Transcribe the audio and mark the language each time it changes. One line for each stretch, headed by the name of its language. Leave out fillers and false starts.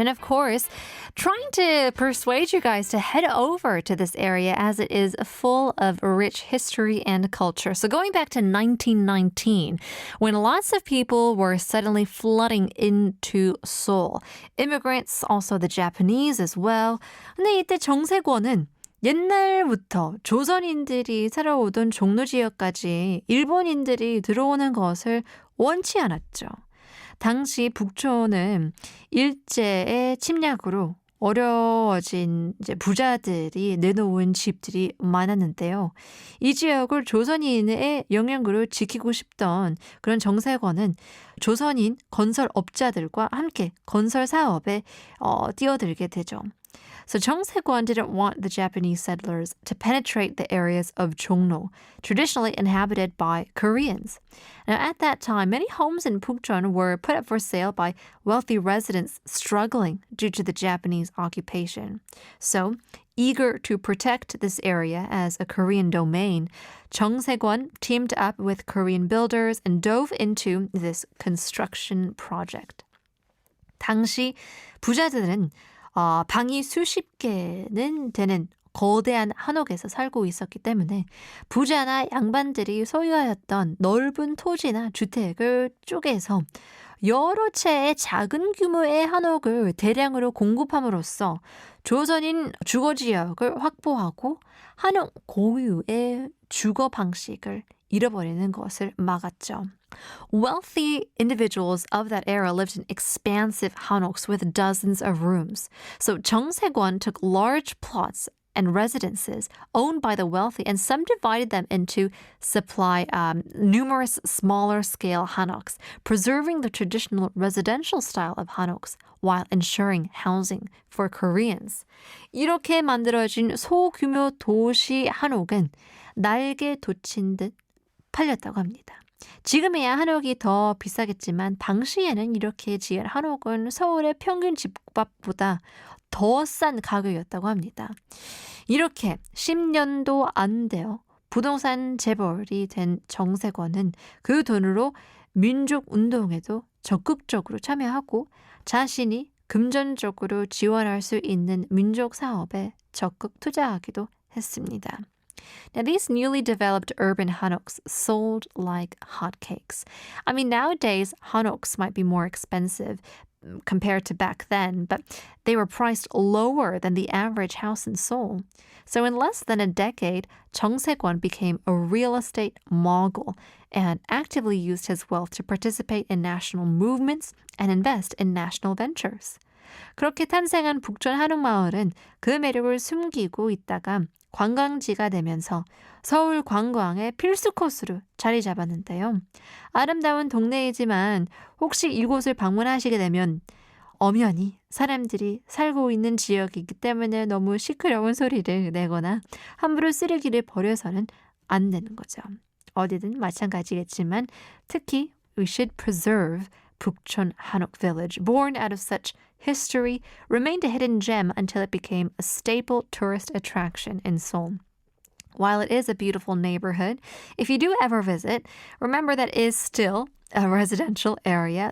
English: And of course, trying to persuade you guys to head over to this area as it is full of rich history and culture. So going back to 1919, when lots of people were suddenly flooding into Seoul. Immigrants, also the Japanese as well.
Korean: 근데 이때 정세권은 옛날부터 조선인들이 살아오던 종로 지역까지 일본인들이 들어오는 것을 원치 않았죠. 당시 북촌은 일제의 침략으로 어려워진 이제 부자들이 내놓은 집들이 많았는데요. 이 지역을 조선인의 영향으로 지키고 싶던 그런 정세권은 조선인 건설업자들과 함께 건설 사업에 뛰어들게 되죠.
English: So 정세권 didn't want the Japanese settlers to penetrate the areas of Jongno, traditionally inhabited by Koreans. Now, at that time, many homes in Pukchon were put up for sale by wealthy residents struggling due to the Japanese occupation. So, eager to protect this area as a Korean domain, 정세권 teamed up with Korean builders and dove into this construction project.
Korean: 당시 부자들은 방이 수십 개는 되는 거대한 한옥에서 살고 있었기 때문에 부자나 양반들이 소유하였던 넓은 토지나 주택을 쪼개서 여러 채의 작은 규모의 한옥을 대량으로 공급함으로써 조선인 주거지역을 확보하고 한옥 고유의 주거 방식을 잃어버리는 것을 막았죠.
English: Wealthy individuals of that era lived in expansive hanoks with dozens of rooms. So 정세권 took large plots and residences owned by the wealthy and subdivided them into numerous smaller scale hanoks, preserving the traditional residential style of hanoks while ensuring housing for Koreans.
Korean: 이렇게 만들어진 소규모 도시 한옥은 날개 돋친 듯 팔렸다고 합니다. 지금이야 한옥이 더 비싸겠지만 당시에는 이렇게 지은 한옥은 서울의 평균 집값보다 더 싼 가격이었다고 합니다. 이렇게 10년도 안 되어 부동산 재벌이 된 정세권은 그 돈으로 민족운동에도 적극적으로 참여하고 자신이 금전적으로 지원할 수 있는 민족사업에 적극 투자하기도 했습니다.
English: Now, these newly developed urban hanoks sold like hotcakes. I mean, nowadays, hanoks might be more expensive compared to back then, but they were priced lower than the average house in Seoul. So in less than a decade, 정세권 became a real estate mogul and actively used his wealth to participate in national movements and invest in national ventures.
Korean: 그렇게 탄생한 북촌 한옥마을은 그 매력을 숨기고 있다가 관광지가 되면서 서울 관광의 필수 코스로 자리 잡았는데요. 아름다운 동네이지만 혹시 이곳을 방문하시게 되면 엄연히 사람들이 살고 있는 지역이기 때문에 너무 시끄러운 소리를 내거나 함부로 쓰레기를 버려서는 안 되는 거죠. 어디든 마찬가지겠지만 특히
English: we should preserve Pukchon Hanok Village, born out of such history, remained a hidden gem until it became a staple tourist attraction in Seoul. While it is a beautiful neighborhood, if you do ever visit, remember that it is still a residential area.